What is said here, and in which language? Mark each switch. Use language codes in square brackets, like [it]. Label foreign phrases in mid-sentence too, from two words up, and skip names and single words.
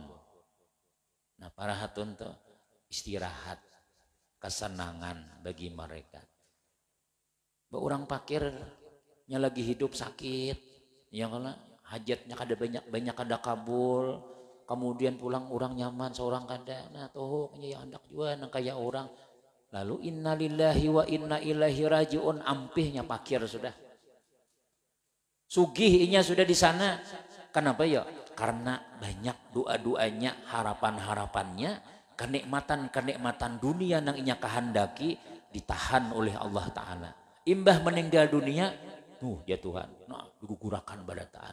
[bjn] Nah parahatun tuh istirahat, kesenangan bagi mereka. Orang fakirnya lagi hidup sakit, ya kalau hajatnya kada banyak kada kabul, kemudian pulang orang nyaman seorang kada, nah toh ya hendak juga nang kayak orang. [ar] Lalu إنا لله وإنا إليه راجعون, [bjn] ampihnya fakir sudah. Sugihnya sudah di sana. Kenapa ya? Karena banyak doa-doanya, harapan-harapannya, kenikmatan dunia yang inya kehendaki ditahan oleh Allah Ta'ala. Imbah meninggal dunia, tuh ya Tuhan, nah digugurakan badataan.